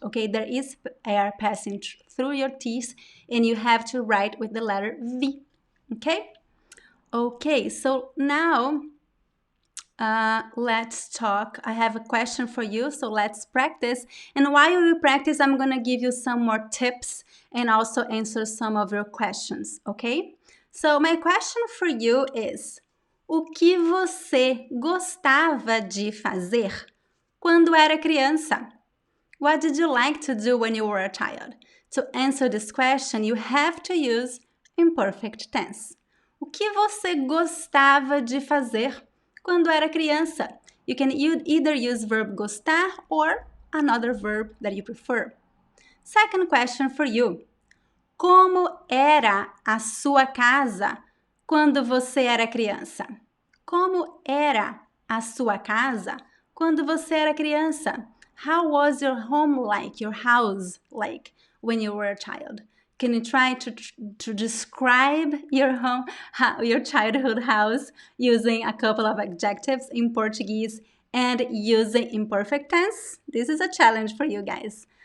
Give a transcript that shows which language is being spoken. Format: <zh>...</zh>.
<en>Okay, there is air passing through your teeth, and you have to write with the letter V. Okay. Okay. So now let's talk. I have a question for you, so let's practice. And while we practice, I'm gonna give you some more tips and also answer some of your questions, okay? So my question for you is:</en> <pt>o que você gostava de fazer quando era criança?</pt> <en>What did you like to do when you were a child? To answer this question, you have to use imperfect tense.</en> <pt>O que você gostava de fazer quando era criança?</pt> <en>You can either use verb gostar or another verb that you prefer. Second question for you.</en> <pt>Como era a sua casa quando você era criança? Como era a sua casa quando você era criança?</pt> <en>How was your home like, your house like when you were a child? Can you try to describe your home, your childhood house using a couple of adjectives in Portuguese and using imperfect tense? This is a challenge for you guys.</en>